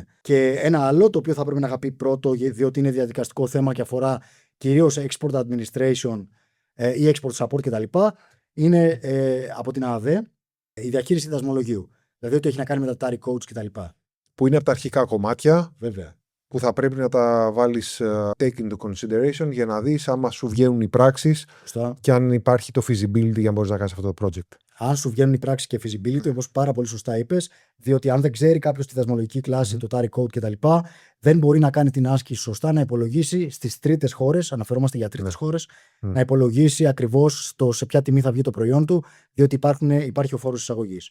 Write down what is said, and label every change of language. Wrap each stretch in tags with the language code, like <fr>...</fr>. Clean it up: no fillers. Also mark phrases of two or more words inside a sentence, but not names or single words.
<el>Και ένα άλλο το οποίο θα πρέπει να αγαπεί πρώτο, διότι είναι διαδικαστικό θέμα και αφορά κυρίως</el> <en>export administration</en> <el>ή</el> <en>export support</en> <el>κτλ., είναι από την ΑΔΕ η διαχείριση δασμολογίου. Δηλαδή ότι έχει να κάνει με τα</el> <en>tariff codes</en> <el>κτλ. Που είναι από τα αρχικά κομμάτια. Βέβαια. Που θα πρέπει να τα βάλεις</el> <en>take into consideration</en> <el>για να δεις άμα σου βγαίνουν οι πράξεις και αν υπάρχει το feasibility για να μπορείς να κάνεις αυτό το project. Αν σου βγαίνουν οι πράξεις και feasibility, όπως πάρα πολύ σωστά είπες, διότι αν δεν ξέρει κάποιος τη δασμολογική κλάση, το</el> <en>tariff code</en> <el>κτλ., δεν μπορεί να κάνει την άσκηση σωστά, να υπολογίσει στις τρίτες χώρες, αναφερόμαστε για τρίτες χώρες, να υπολογίσει ακριβώς σε ποια τιμή θα βγει το προϊόν του, διότι υπάρχει ο φόρος εισαγωγής.</el>